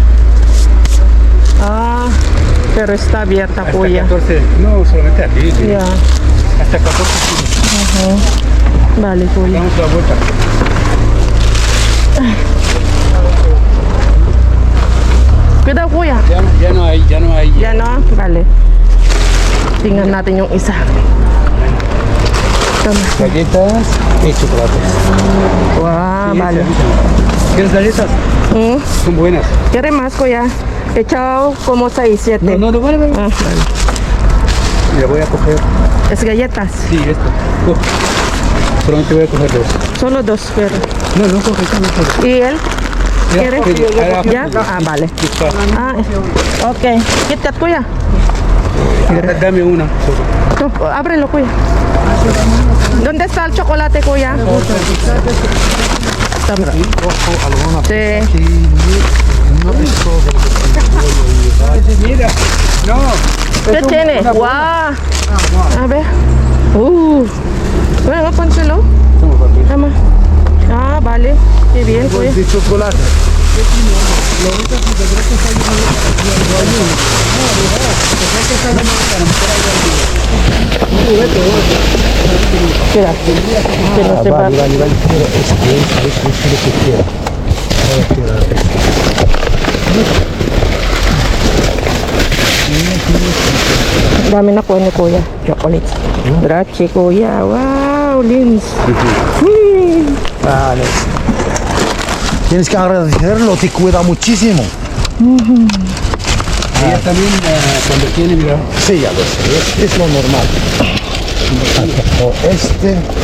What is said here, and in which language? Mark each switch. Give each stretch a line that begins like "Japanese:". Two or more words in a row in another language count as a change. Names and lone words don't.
Spanish: Ah, pero está abierta, Hasta kuya. 14, no, solamente aquí. Sí. Ya. Hasta 14 kilos. Vale, kuya. Damos la vuelta. Cuidado, kuya. Ya no hay. Ya no, vale.
Filipino: Tingnan natin yung isa. Tama.
Spanish: Galletas y chocolates. Wow, Sí, vale. sí, ¿quieres galletas? Son buenas. ¿Quiere más, kuya? Echado como 6, 7. No, vale. Ah, vale. Mira, voy a coger. Es galletas. Sí, esto. Coge. Solamente voy a coger dos. Solo 2, pero. No, coge. ¿Y él? Ya, ¿Quiere? coge. ¿Ya? Ah, vale. Ah, ok. KitKat, kuya. Dame una. Tú, ábrelo, kuya. ¿Dónde está el chocolate, kuya? Tama. Sí. Mira, no. ¿Qué tiene? Wow. A ver. Bueno, pónselo. Tama. Ah, vale. Qué bien, kuya. De chocolate. Espera. Que no se va. Vale. Pero es que él sabe que es lo que quiere.
Filipino: Dami na po ni kuya. Chocolate.
Spanish: Grazie, kuya. Wow, Lins. Vale. Tienes que agradecerlo, te cuida muchísimo. Ella también cuando tiene, mira. Sí, ya lo sé, es lo normal. O este.